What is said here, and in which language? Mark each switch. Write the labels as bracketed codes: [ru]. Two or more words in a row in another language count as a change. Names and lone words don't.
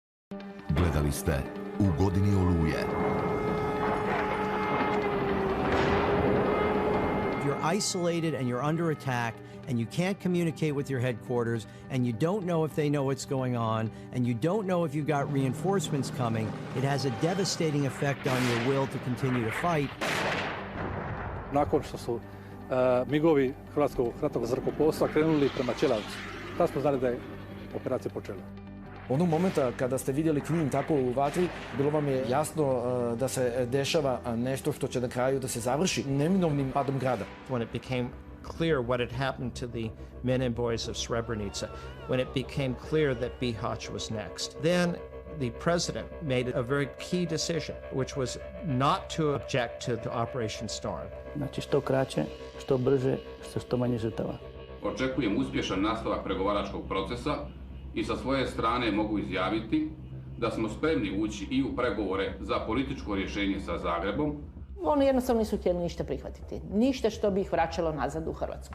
[hr] Gledali ste U godini Oluje. [en] You're isolated and you're under attack and you can't communicate with your headquarters and you don't know if they know what's going on and you don't know if you've got reinforcements coming. It has a devastating effect on your will to continue to fight. [hr] Nakon što su migovi Hrvatskog ratnog zrakoplovstva krenuli prema Ćelavcu, tad smo znali da je operacija počela. [sr] Onog momenta kada ste vidjeli Knin tako u vatri, bilo vam je jasno da se dešava nešto što će na kraju da se završi neminovnim padom grada. [en] When it became clear what had happened to the men and boys of Srebrenica, when it became clear that Bihać was next, then the president made a very key decision, which was not to object to Operation Storm. [hr] Znači što kraće, što brže, što manje žrtava. [sr] Očekujem uspješan nastavak pregovaračkog procesa i sa svoje strane mogu izjaviti da smo spremni ući i u pregovore za političko rješenje sa Zagrebom. Oni jednostavno nisu htjeli ništa prihvatiti. Ništa što bi ih vraćalo nazad u Hrvatsku.